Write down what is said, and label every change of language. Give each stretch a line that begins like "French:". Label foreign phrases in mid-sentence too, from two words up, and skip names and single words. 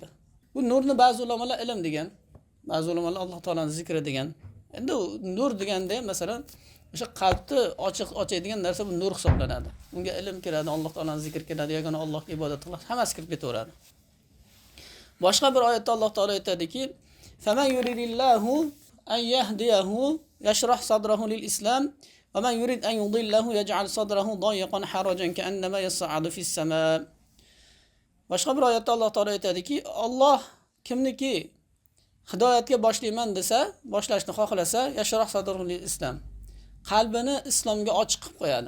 Uzbek: Bu nurni ba'zi ulamolar ilm degan, ba'zi ulamolar Alloh taolaning zikri degan. Endi nur deganda ham masalan o'sha qalbni ochadigan narsa bu nur hisoblanadi. Unga ilm kiradi, Alloh taolaning zikri kiradi, yagona Allohga ibodat qilish, hammasi kirib ketaveradi. Boshqa bir oyatda Alloh taolo aytadiki:
Arabic: "فمن يرد الله أن يهديه يشرح صدره للإسلام ومن يرد أن يضله يجعل صدره ضيقا حرجا كأنما يصعد في السماء."
Uzbek: Boshqa bir oyatda Alloh taolo aytadiki, Alloh kimniki hidoyatga boshlayman desa, boshlashni xohlasa,
Arabic: يشرح صدره للإسلام,
Uzbek: qalbini islomga ochiq qilib qo'yadi.